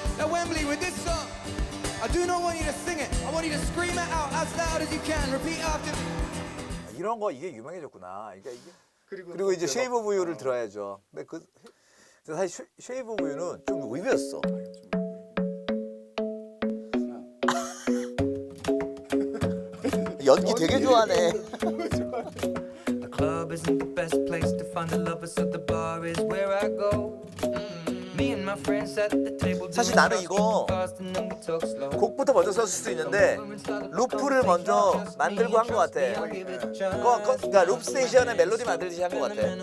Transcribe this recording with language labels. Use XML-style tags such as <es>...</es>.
<en>Wembley, with this song, I do not want you to sing it. I want you to scream it out as loud as you can. Repeat after me.</en> <ko>이런 거 이게 유명해졌구나. 이게 그리고 이제 쉐이브 오브 유를 들어야죠. 근데 사실 쉐이브 오브 유는 좀 의외였어. 연기 되게 좋아하네.</ko> <en>The club isn't the best place to find the lovers, so the bar is where I go. Me and my friends at the table.</en> <ko>사실 나는 이거 곡부터 먼저 썼을 수도 있는데 루프를 먼저 만들고 한 것 같아. 그러니까 루프 스테이션의 멜로디 만들듯이 한 것 같아.</ko>